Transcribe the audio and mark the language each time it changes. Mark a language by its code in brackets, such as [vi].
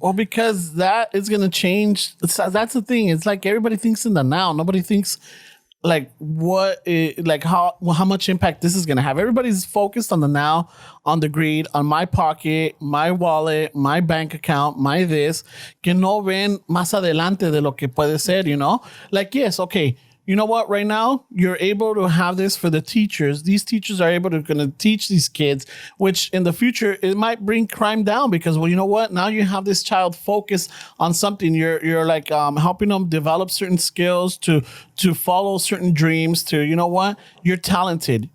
[en] Well, because that is gonna change. That's the thing. It's like everybody thinks in the now. Nobody thinks like how much impact this is gonna have. Everybody's focused on the now, on the greed, on my pocket, my wallet, my bank account, my this. [es] Que no ven más adelante de lo que puede ser, [en] you know? Like, yes, okay. You know what? Right now, you're able to have this for the teachers. These teachers are able to gonna teach these kids, which in the future it might bring crime down because, well, you know what? Now you have this child focused on something. You're like helping them develop certain skills to follow certain dreams. To you know what? You're talented.